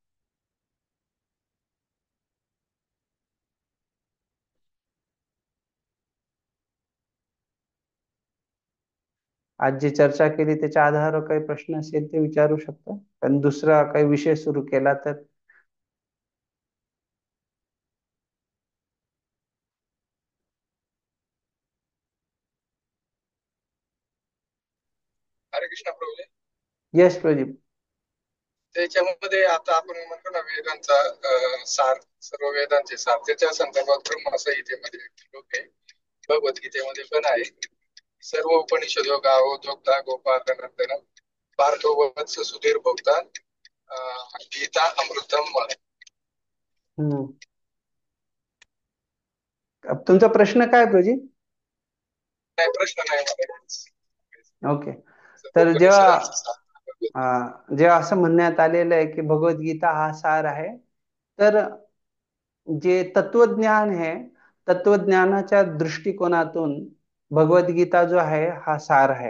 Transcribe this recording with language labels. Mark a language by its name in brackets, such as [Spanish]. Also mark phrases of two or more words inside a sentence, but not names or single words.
[Marathi] आज जी चर्चा केली त्याच्या आधारावर काही प्रश्न असेल ते विचारू शकता, पण दुसरा काही विषय सुरू केला तर. हरे कृष्ण प्रभूजी. यस प्रदीप. त्याच्यामध्ये आता आपण म्हणतो ना वेदांचा सार, सर्व वेदांचे सार, त्याच्या संदर्भात ब्रह्मसंहितेमध्ये लोक आहे, भगवद्गीतेमध्ये पण आहे. [Sanskrit] सर्व उपनिषद गावोद्योक्ता गोपालनंदन पार्थोवत्स सुधीर भोक्ता गीता अमृतम. [Marathi] तुमचा प्रश्न काय प्रदीप? नाही, प्रश्न नाही. ओके. तर जेव्हा असं म्हणण्यात आलेलं आहे की भगवद्गीता हा सार आहे, तर जे तत्वज्ञान आहे, तत्वज्ञानाच्या दृष्टिकोनातून भगवद्गीता जो आहे हा सार आहे.